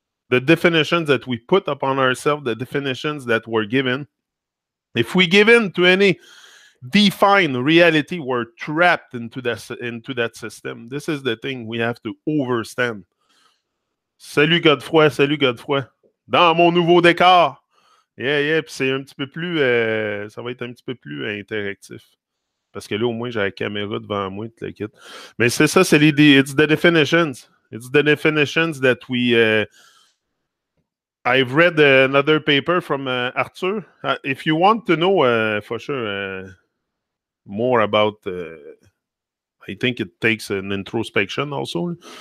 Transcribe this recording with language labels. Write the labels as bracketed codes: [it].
[en] The definitions that we put upon ourselves, the definitions that we're given. If we give in to any defined reality, we're trapped into that system. This is the thing we have to overstand. [fr] Salut Godefroy, salut Godefroy. Dans mon nouveau décor. Yeah, puis c'est un petit peu plus... ça va être un petit peu plus interactif. Parce que là, au moins, j'ai la caméra devant moi, tout le kit. Mais c'est ça, c'est [en] it's the definitions. It's the definitions that we... I've read another paper from Arthur. If you want to know for sure more about, I think it takes an introspection also.